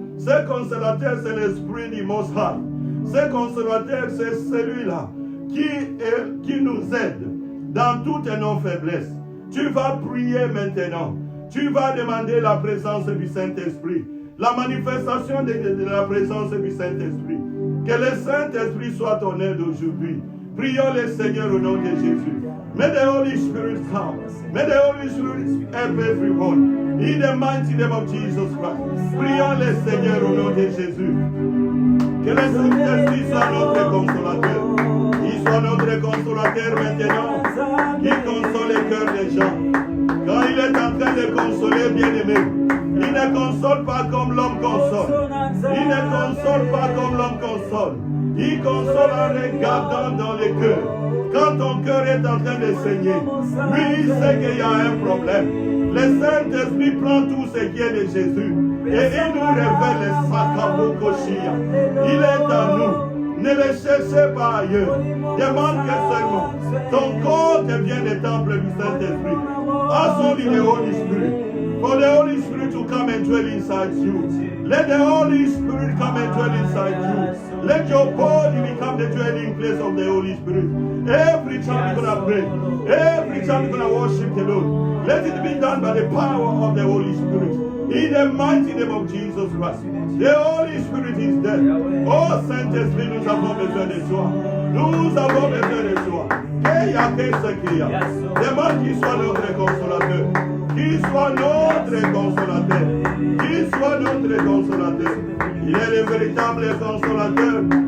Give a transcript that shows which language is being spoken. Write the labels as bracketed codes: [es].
[fr] Ce consolateur, c'est l'Esprit du [en] Most High. [fr] Ce consolateur, c'est celui-là qui nous aide dans toutes nos faiblesses. Tu vas prier maintenant. Tu vas demander la présence du Saint-Esprit. La manifestation de la présence du Saint-Esprit. Que le Saint-Esprit soit ton aide aujourd'hui. Prions le Seigneur au nom de Jésus. [en] May the Holy Spirit come. May the Holy Spirit help everyone. In the mighty name of Jesus Christ. [fr] Prions le Seigneur au nom de Jésus. Que le Saint-Esprit soit notre consolateur. Il soit notre consolateur maintenant. Qui console le cœur des gens. Quand il est en train de consoler bien-aimé, il ne console pas comme l'homme console. Il ne console pas comme l'homme console. Il console en regardant dans le cœur. Quand ton cœur est en train de saigner, lui il sait qu'il y a un problème. Le Saint-Esprit prend tout ce qui est de Jésus et il nous révèle le Sakabokoshia. Il est en nous. Ne le cherchez pas ailleurs. Demande que seulement ton corps devienne le temple du Saint-Esprit. [en] Ask only the Holy Spirit. For the Holy Spirit to come and dwell inside you. Let the Holy Spirit come and dwell inside you. Let your body become the dwelling place of the Holy Spirit. Every time you're going to pray, every time you're going to worship the Lord, let it be done by the power of the Holy Spirit. In the mighty name of Jesus Christ. The Holy Spirit is there. [fr] Oh Saint-Esprit, nous avons besoin de toi. Nous avons besoin de toi. Demande qu'il soit notre consolateur. Qu'il soit notre consolateur. Qu'il soit notre consolateur. Il est le véritable consolateur.